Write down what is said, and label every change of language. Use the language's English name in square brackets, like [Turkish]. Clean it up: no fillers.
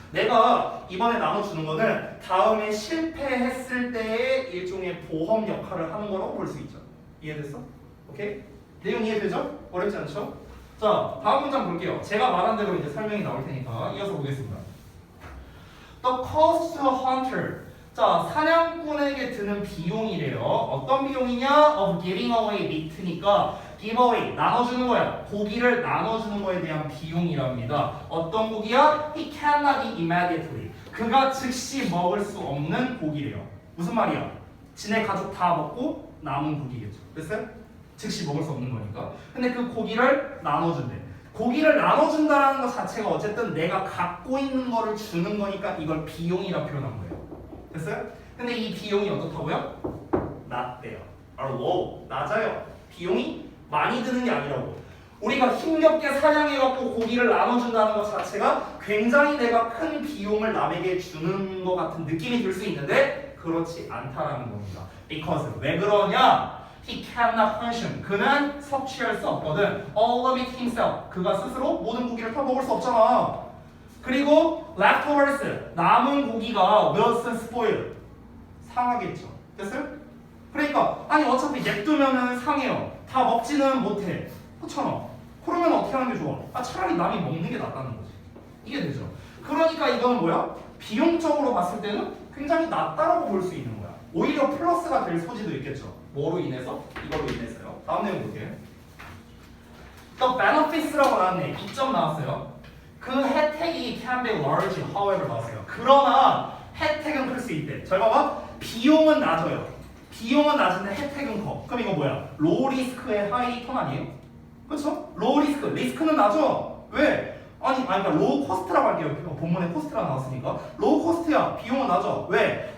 [Korean] 내가 이번에 나눠주는 거는 다음에 실패했을 때의 일종의 보험 역할을 하는 거라고 볼 수 있죠. 이해됐어? 오케이? 내용 이해되죠? 어렵지 않죠? 자, 다음 문장 볼게요. 제가 말한 대로 이제 설명이 나올 테니까 이어서 보겠습니다. [English] The cost to a hunter. [Korean] 자, 사냥꾼에게 드는 비용이래요. 어떤 비용이냐? [English] Of giving away meat니까 give away, [Korean] 나눠주는 거야. 고기를 나눠주는 거에 대한 비용이랍니다. 어떤 고기야? [English] He cannot eat immediately. [Korean] 그가 즉시 먹을 수 없는 고기래요. 무슨 말이야? 지네 가족 다 먹고 남은 고기겠죠. 됐어요? 즉시 먹을 수 없는 거니까. 근데 그 고기를 나눠준대. 고기를 나눠준다라는 것 자체가 어쨌든 내가 갖고 있는 거를 주는 거니까 이걸 비용이라 표현한 거예요. 됐어요? 근데 이 비용이 어떻다고요? 낮대요. low, 낮아요. 비용이 많이 드는 게 아니라고. 우리가 힘겹게 사냥해갖고 고기를 나눠준다는 것 자체가 굉장히 내가 큰 비용을 남에게 주는 것 같은 느낌이 들 수 있는데 그렇지 않다라는 겁니다. Because 왜 그러냐? [English] He cannot consume. [Korean] 그는 섭취할 수 없거든. [English] All of it himself. [Korean] 그가 스스로 모든 고기를 다 먹을 수 없잖아. 그리고 leftovers. 남은 고기가 [English] will soon spoil. [Korean] 상하겠죠. 됐어요? 그러니까 아니 어차피 냅두면은 상해요. 다 먹지는 못해. 그렇잖아. 그러면 어떻게 하는 게 좋아? 차라리 남이 먹는 게 낫다는 거지. 이게 되죠. 그러니까 이거는 뭐야? 비용적으로 봤을 때는 굉장히 낫다라고 볼 수 있는 거야. 오히려 플러스가 될 소지도 있겠죠. 뭐로 인해서? 이걸로 인해서요. 다음 내용 볼게요. [English] The benefits [Korean] 라고 나왔네. 2점 나왔어요. 그 혜택이 [English] can be large, however [Korean] 나왔어요. 그러나 혜택은 클 수 있대. 잘 봐봐. 비용은 낮아요. 비용은 낮은데 혜택은 커. 그럼 이거 뭐야? 로우 리스크의 하이 리턴 아니에요? 그렇죠? 로우 리스크. 리스크는 낮아. 왜? 그러니까 로우 코스트라고 할게요. 본문에 코스트라 나왔으니까. 로우 코스트야. 비용은 낮아. 왜?